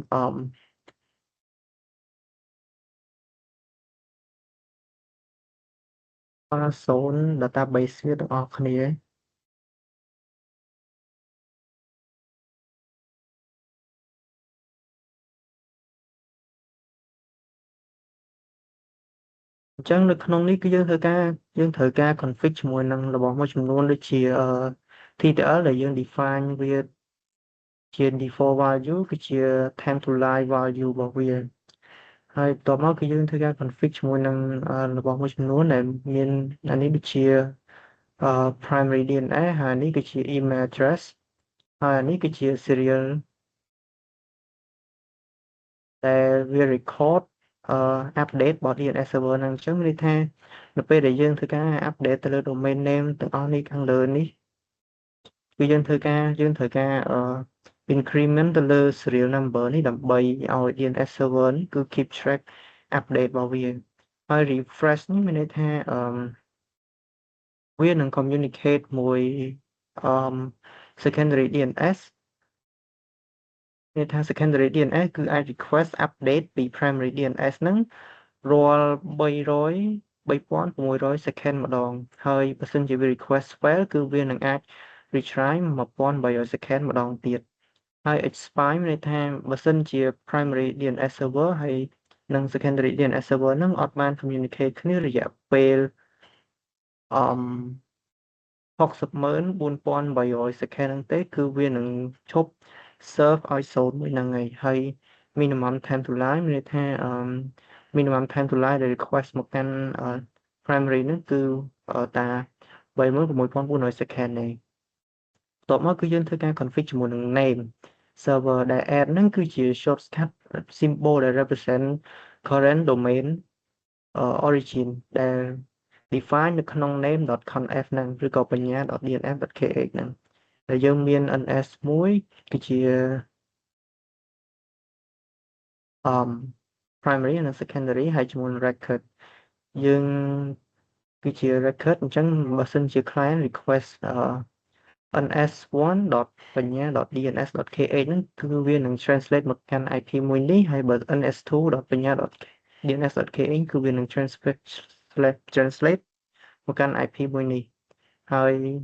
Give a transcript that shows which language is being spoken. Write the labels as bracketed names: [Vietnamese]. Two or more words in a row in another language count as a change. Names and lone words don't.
[English] zone database [Khmer] វាទាំងអស់គ្នាអញ្ចឹងនៅក្នុងនេះគឺយើងត្រូវការ config ជាមួយ នឹងរបស់មួយចំនួនដូចជាTTL ដែលយើង define វាជា [English] default value [Khmer] គឺជា [English] time to live value [Khmer] របស់វាហើយបន្ទាប់មកគឺយើងធ្វើការ config ជាមួយនឹងរបស់មួយចំនួនដែលមានអានេះដូចជា [English] primary DNS [Khmer] ហើយនេះគឺជា [English] email address [Khmer] ហើយអានេះគឺជា serial ដែលវា [English] record update [Khmer] របស់ [English] DNS server [Khmer] ហ្នឹងអញ្ចឹងមានន័យថានៅពេលដែលយើងធ្វើការ update ទៅលើ [English] domain name [Khmer] ទាំងអស់នេះខាងលើនេះគឺយើងត្រូវការincrement ទៅលើ [English] serial number [Khmer] នេះដើម្បីឲ្យ [English] DNS server [Khmer] នេះគឺ [English] keep track update [Khmer] របស់វាហើយ refresh នេះមានន័យថា វានឹង communicate មួយ [English] secondary DNS [Khmer] មានថា [English] secondary DNS [Khmer] គឺអាច [English] request update [Khmer] ពី [English] primary DNS [Khmer] ហ្នឹងរាល់ 3600 second ម្ដងហើយបើសិនជាវា [English] request fail [Khmer] គឺវានឹងអាច [English] retry 1300 second [Khmer] ម្ដងទៀតហើយ expire មានន័យថាបើសិនជា [English] primary DNS server [Khmer] ហើយនិង [English] secondary DNS server [Khmer] ហ្នឹងអត់បាន communicate គ្នារយៈពេល 604,800 second ហ្នឹងទេគឺវានឹងឈប់ serve ឲ្យ zone មួយហ្នឹងហើយ [English] minimum time to live [Khmer] មានន័យថា [English] minimum time to live [Khmer] ដែល request មកកាន់ primary ហ្នឹងគឺតា36,400 second ទេបន្ទាប់មកគឺយើងធ្វើការ config ជាមួយនឹង [English] name server [Khmer] ដែល add ហ្នឹងគឺជា [English] shortcut symbol [Khmer] ដែល [English] represent current domain origin [Khmer] ដែល define នៅក្នុង name.conf ហ្នឹងឬក៏បញ្ញា .dns.kh ហ្នឹងដែលយើងមាន ns មួយគឺជា primary និង secondary ហើយជាមួយនឹង record យើងគឺជា record អញ្ចឹងបើសិនជា [English] client request ns1.banya.dns.kh [Khmer] ហ្នឹងគឺវានឹង translate មកកាន់ IP មួយនេះហើយបើ ns2.banya.dns.kh គឺវានឹង translate មកកាន់ IP មួយនេះហើយ